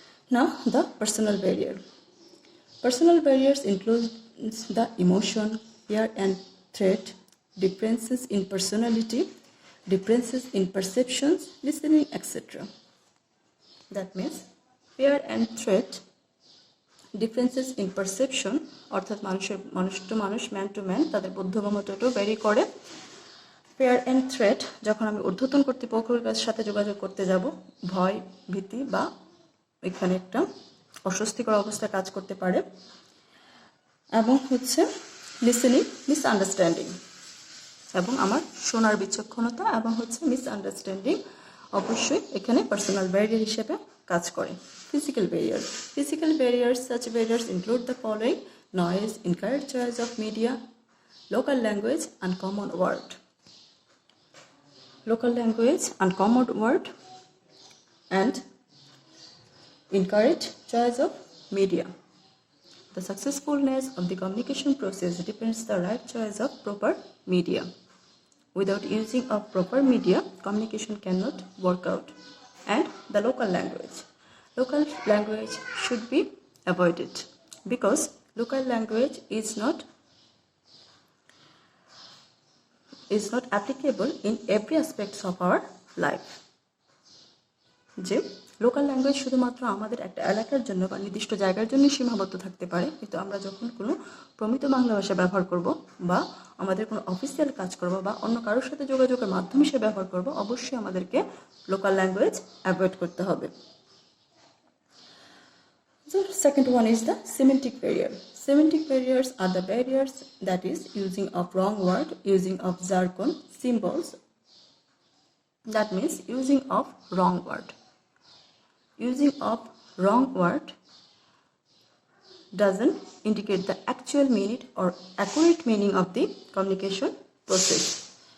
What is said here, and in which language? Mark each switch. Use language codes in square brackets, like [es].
[en] Now the personal barrier. Personal barriers include the emotion, fear and threat, differences in personality, differences in perceptions, listening, etc. That means fear and threat differences in perception, [bn] অর্থাৎ মানুষ two মানুষ, [en] man to man, [bn] তাদের বোধগম্যতাটাও vary করে। Fair and threat, যখন আমি ঊর্ধ্বতন কর্তৃপক্ষের সাথে যোগাযোগ করতে যাব, ভয়, ভীতি বা এখানে একটা অস্বস্তিকর অবস্থা কাজ করতে পারে। এবং হচ্ছে লিসেনিং মিসআন্ডারস্ট্যান্ডিং, এবং আমার শোনার বিচক্ষণতা এবং হচ্ছে মিসআন্ডারস্ট্যান্ডিং অবশ্যই এখানে পার্সোনাল ব্যারিয়ার হিসেবে কাজ করে। [en] Physical barrier, physical barriers, such barriers include the following: noise, incorrect choice of media, local language, uncommon word. Local language, uncommon word, and incorrect choice of media. The successfulness of the communication process depends the right choice of proper media. Without using of proper media, communication cannot work out. And the local language. Local language should be avoided because local language is not applicable in every aspects of our life. [bn] যে local language শুধুমাত্র আমাদের একটা এলাকার জন্য বা নির্দিষ্ট জায়গার জন্য সীমাবদ্ধ থাকতে পারে, কিন্তু আমরা যখন কোনো প্রমিত বাংলা ভাষা ব্যবহার করব বা আমাদের কোনো অফিসিয়াল কাজ করব বা অন্য কারোর সাথে যোগাযোগের মাধ্যম হিসেবে ব্যবহার করব, অবশ্যই আমাদেরকে লোকাল ল্যাঙ্গুয়েজ অ্যাভয়েড করতে হবে। [en] The second one is the semantic barrier. Semantic barriers are the barriers that is using of wrong word, using of jargon, symbols. That means using of wrong word. Using of wrong word doesn't indicate the actual meaning or accurate meaning of the communication process.